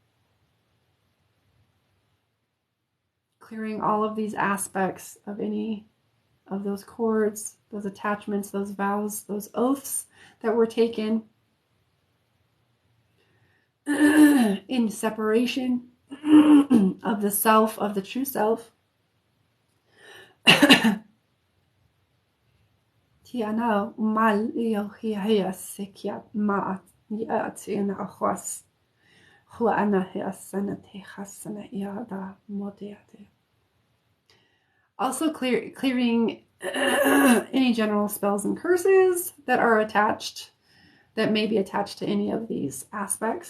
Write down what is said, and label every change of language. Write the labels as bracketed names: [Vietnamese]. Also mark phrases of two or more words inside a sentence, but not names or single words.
[English] Clearing all of these aspects of any of those cords, those attachments, those vows, those oaths that were taken in separation of the self, of the true self. Tiana mal ia sekia ma atina ahwas huana hiasana te hasana iada modiate. Also clearing any general spells and curses that are attached, that may be attached to any of these aspects.